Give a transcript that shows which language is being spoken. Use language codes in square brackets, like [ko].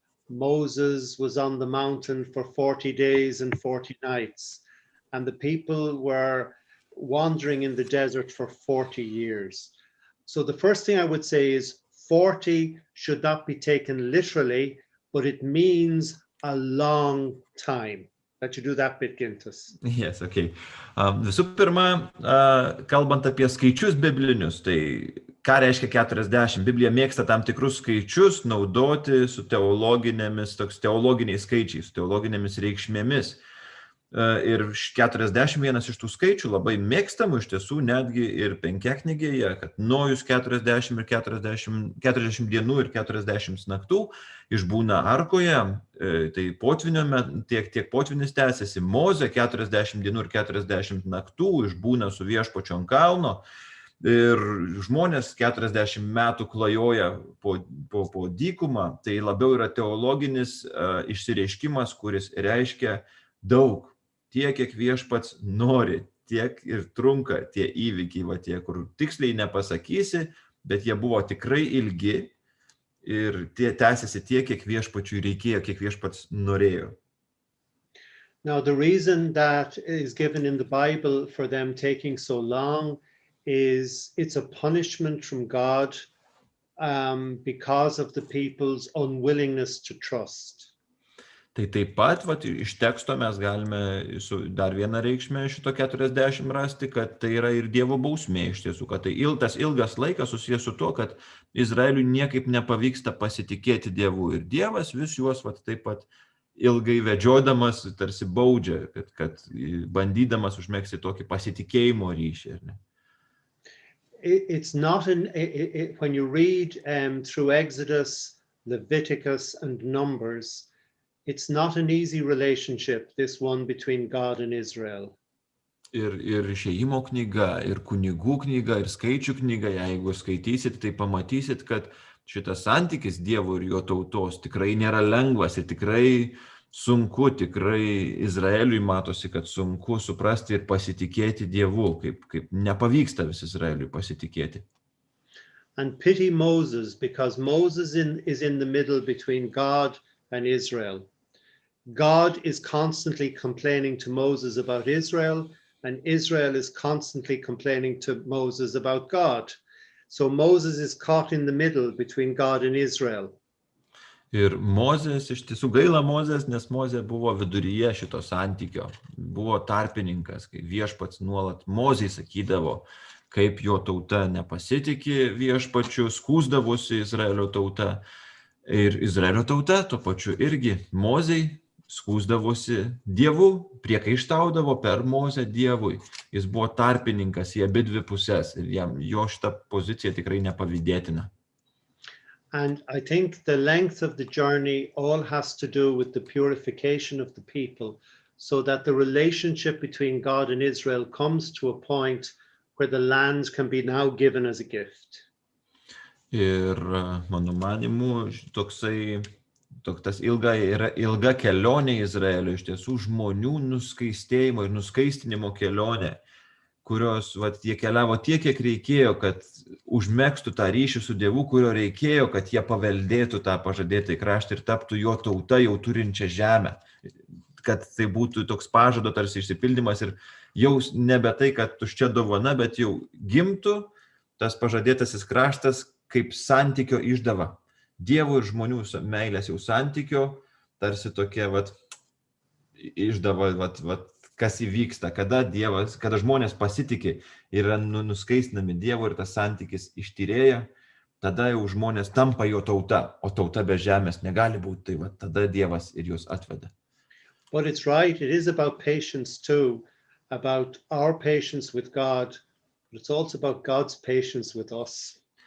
[en] Moses was on the mountain for 40 days and 40 nights, and the people were wandering in the desert for 40 years. So the first thing I would say is 40 should not be taken literally, but it means a long time. that you do that bit, Gintas. Yes, okay. [lt] Visų pirma, kalbant apie skaičius biblinius, tai ką reiškia 40? Biblija mėgsta tam tikrus skaičius naudoti su teologiniais skaičiais, su teologinėmis reikšmėmis. Ir 41 iš tų skaičių labai mėgstamų iš tiesų netgi ir Penkiaknygėje, kad Nojus 40 dienų ir 40 naktų išbūna arkoje, tai tiek potvinis tęsiasi, Mozė 40 dienų ir 40 naktų išbūna su viešpačiu ant kalno ir žmonės 40 metų klajoja po dykumą, tai labiau yra teologinis išsireiškimas, kuris reiškia daug. Tiek, kiek viešpats nori, tiek ir trunka tie įvykiai, tie, kur tiksliai nepasakysi, bet jie buvo tikrai ilgi ir tęsiasi tiek, kiek viešpačiui reikėjo, kiek viešpats norėjo. [en] Now, the reason that is given in the Bible for them taking so long is it's a punishment from God because of the people's unwillingness to trust. [lt] Tai taip pat iš teksto mes galime dar vieną reikšmę šito 40 rasti, kad tai yra ir Dievo bausmė iš tiesų, kad tai tas ilgas laikas susijęs su tuo, kad Izraeliui niekaip nepavyksta pasitikėti Dievu ir Dievas vis juos taip pat ilgai vedžiodamas tarsi baudžia, kad bandydamas užmegzti tokį pasitikėjimo ryšį. [en] It's not when you read through Exodus, Leviticus and Numbers, it's not an easy relationship, this one between God and Israel. [lt] Ir Išėjimo knyga, ir kunigų knyga, ir skaičių knyga, jeigu skaitysit, tai pamatysit, kad šitas santykis Dievo ir jo tautos tikrai nėra lengvas ir tikrai sunku, tikrai Izraeliui matosi, kad sunku suprasti ir pasitikėti Dievu, kaip nepavyksta vis Izraeliui pasitikėti. [en] And pity Moses, because Moses is in the middle between God and Israel. God is constantly complaining to Moses about Israel, and Israel is constantly complaining to Moses about God. So Moses is caught in the middle between God and Israel. [lt] Ir Mozės, iš tiesų gaila Mozės, nes Mozė buvo viduryje šito santykio, buvo tarpininkas, kai viešpats nuolat Mozei sakydavo, kaip jo tauta nepasitikė viešpačiu, skųsdavosi Izraelio tauta. Ir Izraelio tauta tuo pačiu irgi Mozei skųsdavosi Dievu, priekaištaudavo per Mozę Dievui. Jis buvo tarpininkas į abidvi pusės ir jo šita pozicija tikrai nepavydėtina. [en] And I think the length of the journey all has to do with the purification of the people, so that the relationship between God and Israel comes to a point where the land can be now given as a gift. [lt] Ir mano manimu, tas ilga kelionė Izraelio, iš tiesų žmonių nuskaistėjimo ir nuskaistinimo kelionė, kurios jie keliavo tiek, kiek reikėjo, kad užmegztų tą ryšį su Dievu, kurio reikėjo, kad jie paveldėtų tą pažadėtą kraštą ir taptų jo tauta jau turinčią žemę. Kad tai būtų toks pažado tarsi išsipildymas ir jau nebe tai, kad tuščia dovana, bet jau gimtų tas pažadėtasis kraštas kaip santykio išdava. Dievo ir žmonių meilės jau santykio, tarsi tokia išdava, kas įvyksta, kada žmonės pasitikė ir yra nuskaistinami Dievo ir tas santykis ištyrėja, tada jau žmonės tampa jo tauta, o tauta be žemės negali būti, tai tada Dievas ir juos atveda. [en] But it's right, it is about patience too, about our patience with God, but it's also about God's patience with us.